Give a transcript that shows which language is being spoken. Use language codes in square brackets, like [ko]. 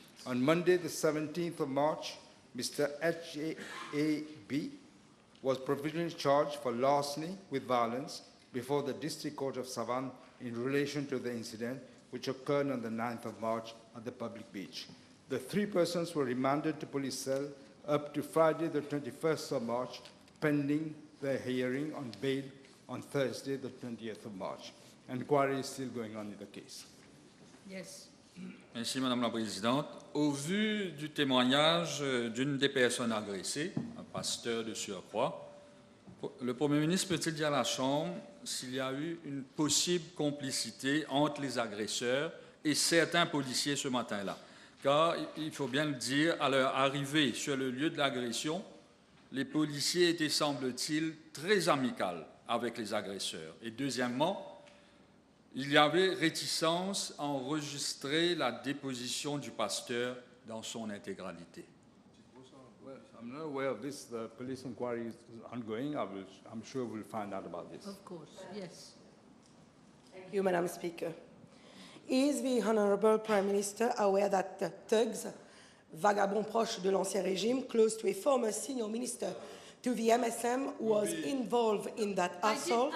[en] On Monday, the 17th of March, Mr. HAB was provisionally charged for larceny with violence before the District Court of Savannah in relation to the incident which occurred on the 9th of March at the public beach. The three persons were remanded to police cell up to Friday, the 21st of March, pending their hearing on bail on Thursday, the 20th of March. Inquiry is still going on in the case. Yes. [fr] Merci, Madame la Présidente. Au vu du témoignage d'une des personnes agressées, un pasteur de surcroît, le Premier ministre peut-il dire à la Chambre s'il y a eu une possible complicité entre les agresseurs et certains policiers ce matin-là? Car, il faut bien le dire, à leur arrivée sur le lieu de l'agression, les policiers étaient, semble-t-il, très amicaux avec les agresseurs. Et deuxièmement, il y avait réticence à enregistrer la déposition du pasteur dans son intégralité. [en] Well, I'm not aware of this. The police inquiry is ongoing. I'm sure we'll find out about this. Of course, yes. Thank you, Madam Speaker. Is the Honourable Prime Minister aware that the thugs, vagabonds [fr] proches de l'Ancien Régime, [en] close to a former senior minister to the MSM, was involved in that assault?